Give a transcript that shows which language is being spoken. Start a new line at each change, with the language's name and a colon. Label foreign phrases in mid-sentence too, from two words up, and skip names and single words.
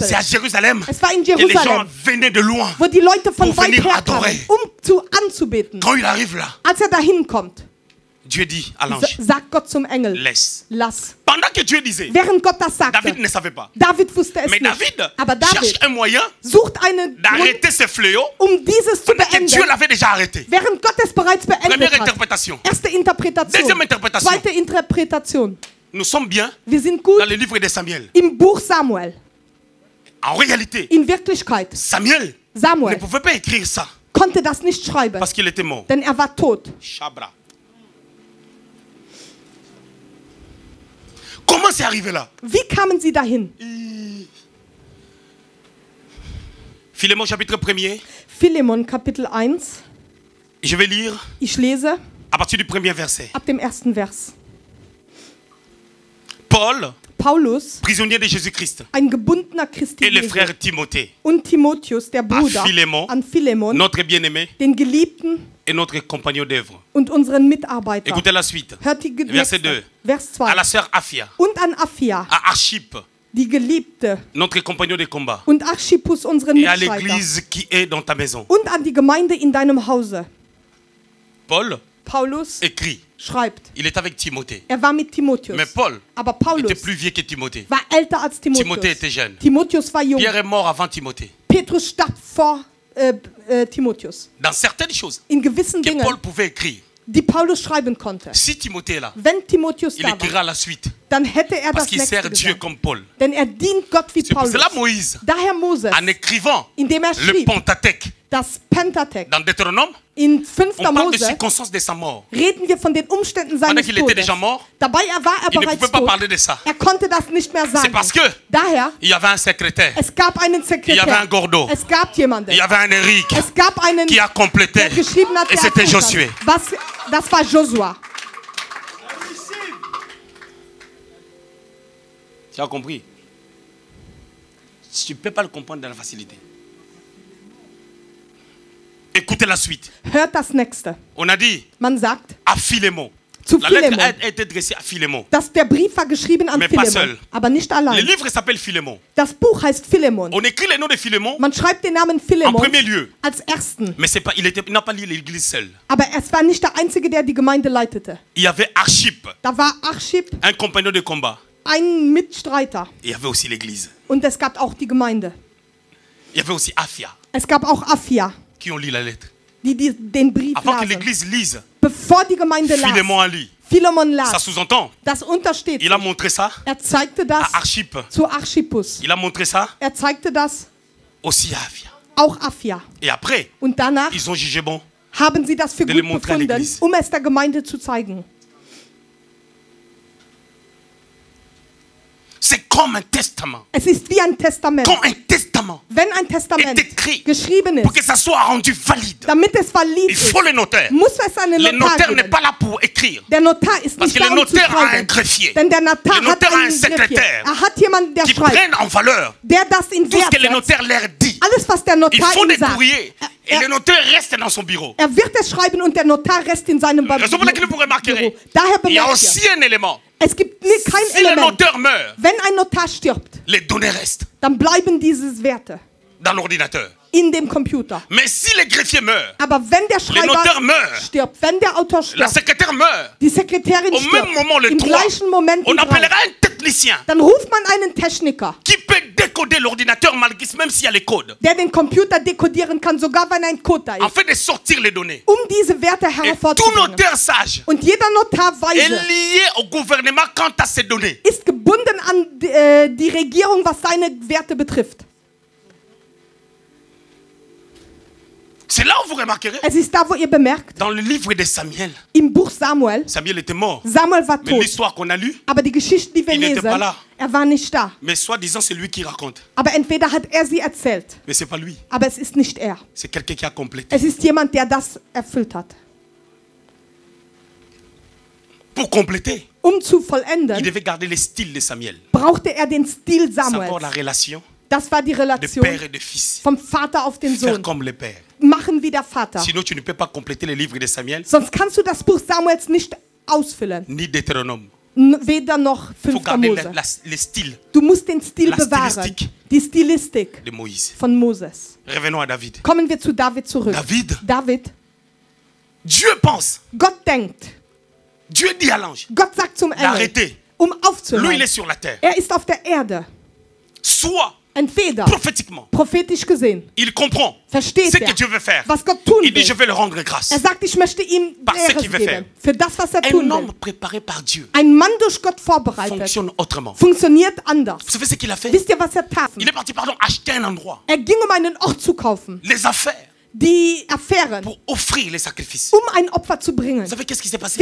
French: C'est à Jérusalem
German: Es war in
French: que les gens
German: Jerusalem,
French: venaient de loin.
German: wo die Leute von
French: Pour
German: weit
French: venir
German: her
French: adorer.
German: kamen, anzubeten.
French: Quand il arrive là,
German: Als er dahin kommt,
French: Dieu dit à l'ange,
German: sagt Gott zum Engel,
French: laisse.
German: lass.
French: Pendant que Dieu disait,
German: Während Gott das sagte,
French: David ne savait pas.
German: David wusste es
French: Mais
German: nicht.
French: David
German: Aber
French: cherche
German: David
French: un moyen
German: sucht einen Grund,
French: d'arrêter ce fléau
German: dieses zu
French: pendant que Dieu
German: beenden,
French: l'avait déjà arrêté.
German: während Gott es bereits beendet
French: Première
German: hat.
French: interprétation.
German: Erste Interpretation.
French: Deuxième interprétation.
German: Zweite Interpretation.
French: Nous sommes bien
German: Wir sind gut
French: dans le livre de Samuel.
German: im Buch Samuel.
French: En réalité,
German: In Wirklichkeit,
French: Samuel ne
German: Samuel
French: pouvait pas écrire ça
German: konnte das nicht schreiben,
French: parce qu'il était mort.
German: denn er war tot. Chabra.
French: Comment c'est arrivé là?
German: Wie kamen sie dahin?
French: Philémon chapitre 1er.
German: Philemon Kapitel 1.
French: Je vais lire
German: Ich lese
French: à partir du premier verset.
German: ab dem ersten Vers.
French: Paul,
German: Paulus,
French: prisonnier de Jésus-Christ,
German: ein gebundener Christi
French: et le
German: Jesu,
French: frère Timothée,
German: und Timotheus, der Bruder,
French: Philemon,
German: an Philemon,
French: notre bien-aimé
German: den Geliebten
French: et notre compagnon d'œuvre.
German: und unseren Mitarbeiter.
French: Écoutez la suite.
German: Hört die
French: Verset
German: Nächste.
French: 2.
German: Vers
French: À
German: 2.
French: la sœur Aphia,
German: Und an Aphia,
French: à Archip,
German: die Geliebte,
French: notre compagnon de combat,
German: und Archippus, unseren
French: et à
German: Mitstreiter,
French: l'église qui est dans ta maison.
German: und an die Gemeinde in deinem Hause.
French: Paul
German: Paulus
French: écrit,
German: schreibt,
French: il est avec Timothée.
German: er war mit Timotheus.
French: Mais Paul
German: Aber
French: était
German: Paulus
French: plus vieux que Timothée.
German: war älter als
French: Timothée
German: Timotheus.
French: était jeune.
German: Timotheus war jung.
French: Pierre est mort avant Timothée.
German: Petrus starb vor Timotheus.
French: Dans certaines choses
German: In gewissen
French: que
German: Dingen,
French: Paul pouvait écrire,
German: die Paulus schreiben konnte.
French: si Timothée est là,
German: Wenn Timotheus
French: il
German: da war,
French: écrira la suite.
German: dann hätte er
French: Parce
German: das
French: qu'il sert
German: nächste
French: Dieu
German: gesagt.
French: comme Paul.
German: Denn er dient Gott wie
French: C'est pour
German: Paulus.
French: cela Moïse,
German: Daher Moses,
French: en écrivant
German: indem er
French: le
German: schrieb,
French: Pentateuque
German: das Pentateuch,
French: dans Deutéronome,
German: in 5.
French: on parle des
German: Mose,
French: circonstances de sa mort.
German: reden wir von den Umständen
French: Pendant
German: seines
French: qu'il était
German: Todes.
French: déjà mort,
German: Dabei war er
French: il ne
German: bereits
French: pouvait pas
German: tot.
French: parler de ça.
German: Er konnte das nicht mehr
French: C'est
German: sagen.
French: parce que
German: Daher,
French: il y avait un secrétaire,
German: es gab einen
French: il y avait un
German: Sekretär.
French: Gordo,
German: Es gab jemanden.
French: il y avait un Eric
German: Es gab einen,
French: qui a complété.
German: der geschrieben hat,
French: Et
German: der
French: c'était
German: erfüllt hat.
French: Josué.
German: Das war Josua.
French: Tu as compris? Tu ne peux pas le comprendre dans la facilité. Écoutez la suite.
German: Hört das nächste.
French: On a dit
German: Man sagt
French: à Philémon.
German: zu
French: La lettre
German: Philemon,
French: a été adressée à Philémon.
German: dass der Brief war geschrieben an
French: Mais pas
German: Philemon,
French: seul.
German: aber nicht
French: Le
German: allein.
French: livre s'appelle Philémon.
German: Das Buch heißt Philemon.
French: On écrit le nom de Philémon,
German: Man schreibt den Namen
French: en
German: Philemon
French: premier lieu.
German: als ersten.
French: Mais c'est pas, il n'a pas lié l'église seule.
German: Aber es war nicht der Einzige, der die Gemeinde leitete.
French: Il y avait Archip,
German: Da war Archip,
French: un compagnon de combat.
German: ein Mitstreiter.
French: Et il y avait aussi l'église.
German: Und es gab auch die Gemeinde.
French: Il y avait aussi Aphia,
German: Es gab auch Aphia,
French: qui ont lu la lettre.
German: die den Brief
French: Avant que
German: lasen.
French: l'église lise,
German: Bevor die Gemeinde las,
French: Philémon a lu.
German: Philemon
French: Ça
German: las.
French: sous-entend.
German: Das untersteht.
French: Il a montré ça
German: Zeigte das
French: à Archippe.
German: zu Archippus.
French: Il a montré ça
German: Zeigte das
French: aussi à Avia.
German: auch Affia.
French: Et après,
German: Und danach
French: ils ont jugé bon.
German: haben sie das für
French: De le
German: gut
French: montrer à
German: befunden,
French: l'église.
German: es der Gemeinde zu zeigen.
French: C'est comme un testament.
German: Es ist wie ein Testament.
French: Comme un testament.
German: Wenn ein Testament
French: Est écrit.
German: geschrieben
French: Pour que
German: ist,
French: ça soit rendu valide.
German: damit es valid
French: Il
German: ist,
French: faut le notaire.
German: muss es einen
French: Le
German: Notar
French: notaire n'est
German: geben.
French: pas là pour écrire.
German: Der Notar ist
French: Parce
German: nicht
French: que
German: da,
French: le
German: um zu
French: notaire a un
German: schreiben.
French: greffier
German: Denn der Notar
French: Le
German: hat
French: notaire a un
German: einen Greffier.
French: secrétaire
German: Hat jemanden, der
French: qui
German: schreibt,
French: prenne en valeur
German: der das in
French: tout ce
German: Wert
French: que le
German: setzt.
French: notaire leur dit.
German: Alles, was der
French: Ils
German: Notar
French: font
German: ihm
French: des
German: sagt.
French: courriers et le notaire reste dans son bureau.
German: Wird es schreiben und der Notar rest in seinem
French: Raison pour laquelle vous remarquerez,
German: Daher
French: il y a
German: bemerkt
French: aussi
German: ihr,
French: un élément.
German: es gibt kein
French: Si le
German: Element.
French: notaire meurt,
German: Wenn ein Notar stirbt,
French: les données restent
German: dann bleiben diese Werte
French: dans l'ordinateur.
German: in dem Computer.
French: Mais si le greffier meurt,
German: Aber wenn der
French: notaire
German: Schreiber
French: meurt.
German: stirbt, wenn der Autor
French: la
German: stirbt,
French: secrétaire meurt,
German: die Sekretärin
French: au
German: stirbt,
French: même moment, le
German: im
French: 3,
German: gleichen Moment
French: on
German: die
French: appellera
German: drei,
French: un technicien
German: dann ruft man einen Techniker,
French: qui peut décoder l'ordinateur malgré même s'il y a les codes,
German: der den Computer dekodieren kann, sogar wenn ein Code da ist,
French: afin de sortir les données.
German: diese Werte
French: Et tout
German: hervorzubringen.
French: notaire sage
German: Und jeder Notar
French: est
German: weise
French: lié au gouvernement quant à ces données.
German: ist gebunden an die Regierung, was seine Werte betrifft.
French: C'est là où vous remarquerez,
German: Es ist da, wo ihr bemerkt,
French: dans le livre de Samuel,
German: im Buch Samuel,
French: Samuel était mort.
German: Samuel war
French: Mais
German: tot.
French: l'histoire qu'on a lue,
German: Aber die Geschichten, die wir
French: Il n'était
German: lesen,
French: pas là.
German: war nicht da.
French: mais soi-disant c'est lui qui raconte.
German: Aber entweder hat sie erzählt,
French: Mais c'est pas lui,
German: aber es ist nicht er.
French: c'est quelqu'un qui a complété.
German: Es ist jemand, der das erfüllt hat.
French: Pour compléter,
German: Zu
French: il
German: vollenden,
French: devait garder le style de Samuel.
German: brauchte er den Stil
French: C'est encore
German: Samuels.
French: la relation
German: Das war die
French: de
German: Relation
French: père et de fils.
German: vom Vater auf den
French: Faire
German: Sohn.
French: comme le père.
German: Machen wie der Vater.
French: Sinon tu ne peux pas compléter le livre de Samuel,
German: Sonst kannst du das Buch Samuels nicht ausfüllen.
French: ni Deutéronome.
German: Weder noch
French: Il faut
German: 5.
French: garder
German: Mose.
French: le style
German: Du musst den Stil
French: La
German: bewahren.
French: Stilistik.
German: Die Stilistik
French: de Moïse.
German: von Moses.
French: Revenons à David.
German: Kommen wir zu David zurück.
French: David, Dieu pense,
German: Gott denkt.
French: Dieu dit à l'ange
German: Gott sagt zum Engel,
French: d'arrêter.
German: um
French: Lui, il
German: aufzuhören.
French: est sur la terre.
German: Er ist auf der Erde.
French: Soit,
German: Entweder,
French: prophétiquement,
German: prophetisch gesehen,
French: il comprend
German: versteht
French: ce que
German: er,
French: Dieu veut faire.
German: was Gott tun
French: Il dit, je
German: will.
French: vais le rendre grâce.
German: Er sagt, ich möchte ihm
French: Par ce
German: Ehre
French: qu'il veut faire.
German: geben. Für das, was er
French: Un
German: tun
French: homme
German: will.
French: préparé par Dieu
German: Ein Mann durch Gott vorbereitet,
French: fonctionne autrement.
German: funktioniert anders.
French: Vous savez ce qu'il a fait?
German: Wisst ihr, was er tat?
French: Il est parti, acheter un endroit,
German: Er ging, um einen Ort zu kaufen.
French: les affaires,
German: Die Affären,
French: pour offrir les sacrifices.
German: ein Opfer zu bringen.
French: Vous savez qu'est-ce qui s'est passé?